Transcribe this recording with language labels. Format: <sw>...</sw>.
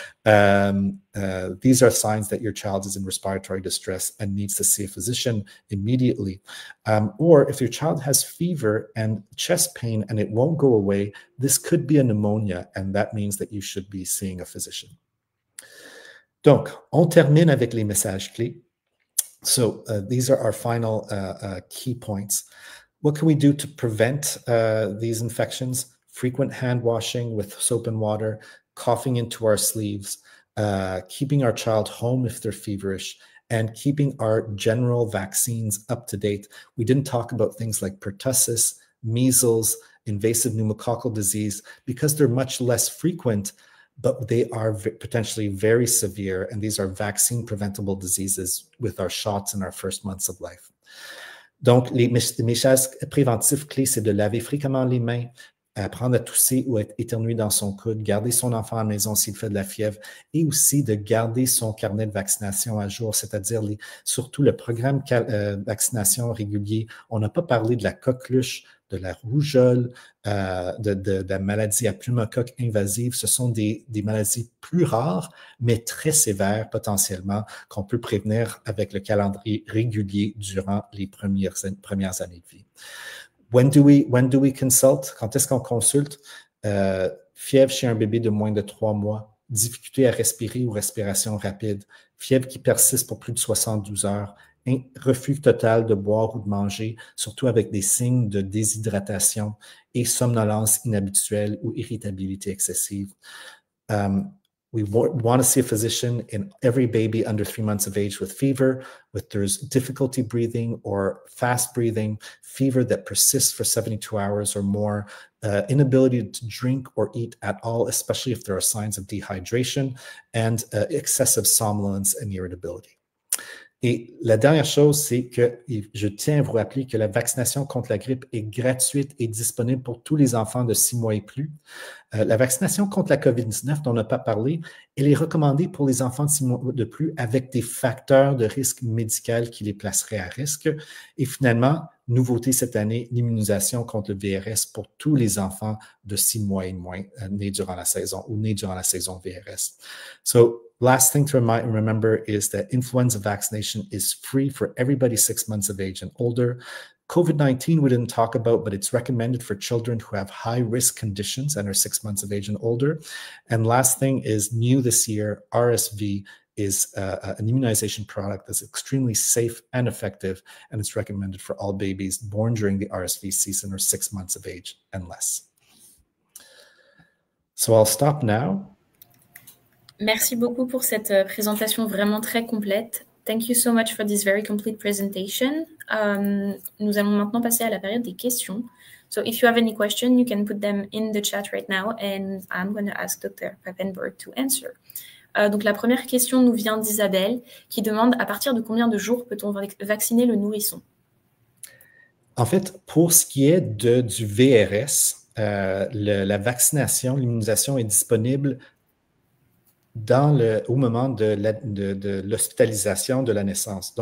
<en>These are signs that your child is in respiratory distress and needs to see a physician immediately. Or if your child has fever and chest pain and it won't go away, this could be a pneumonia, and that means that you should be seeing a physician.</en> <fr>Donc, on termine avec les messages clés.</fr> <en>So, these are our final key points. What can we do to prevent these infections? Frequent hand washing with soap and water, coughing into our sleeves, keeping our child home if they're feverish, and keeping our general vaccines up to date. We didn't talk about things like pertussis, measles, invasive pneumococcal disease, because they're much less frequent, but they are potentially very severe, and these are vaccine-preventable diseases with our shots in our first months of life.</en> <fr>Donc, les messages préventifs clés, c'est de laver fréquemment les mains, apprendre à tousser ou à éternuer dans son coude, garder son enfant à la maison s'il fait de la fièvre et aussi de garder son carnet de vaccination à jour, c'est-à-dire surtout le programme vaccination régulier. On n'a pas parlé de la coqueluche, de la rougeole, de la maladie à pneumocoque invasive. Ce sont des maladies plus rares, mais très sévères potentiellement, qu'on peut prévenir avec le calendrier régulier durant les premières années de vie.</fr> <en>When do we consult?</en> <fr>Quand est-ce qu'on consulte? Fièvre chez un bébé de moins de 3 mois, difficulté à respirer ou respiration rapide, fièvre qui persiste pour plus de 72 heures, refus total de boire ou de manger, surtout avec des signes de déshydratation et somnolence inhabituelle ou irritabilité excessive.</fr> <en>We want to see a physician in every baby under 3 months of age with fever, with there's difficulty breathing or fast breathing, fever that persists for 72 hours or more, inability to drink or eat at all, especially if there are signs of dehydration, and excessive somnolence and irritability.</en> <fr>Et la dernière chose, c'est que je tiens à vous rappeler que la vaccination contre la grippe est gratuite et disponible pour tous les enfants de 6 mois et plus. La vaccination contre la COVID-19, dont on n'a pas parlé, elle est recommandée pour les enfants de 6 mois de plus avec des facteurs de risque médical qui les placeraient à risque. Et finalement, nouveauté cette année, l'immunisation contre le VRS pour tous les enfants de 6 mois et moins nés durant la saison ou nés durant la saison VRS.</fr> <en>So, last thing to remember is that influenza vaccination is free for everybody 6 months of age and older. COVID-19 we didn't talk about, but it's recommended for children who have high-risk conditions and are 6 months of age and older. And last thing is new this year, RSV is an immunization product that's extremely safe and effective, and it's recommended for all babies born during the RSV season or 6 months of age and less. So I'll stop now.</en> <fr>Merci beaucoup pour cette présentation vraiment très complète.</fr> <en>Thank you so much for this very complete presentation.</en> <fr>Nous allons maintenant passer à la période des questions.</fr> <en>So if you have any question, you can put them in the chat right now, and I'm going to ask Dr. Papenburg to answer.</en> <fr>Donc la première question nous vient d'Isabelle, qui demande à partir de combien de jours peut-on vacciner le nourrisson? En fait, pour ce qui est du VRS, la vaccination, l'immunisation est disponible au moment de l'hospitalisation de la naissance.</fr>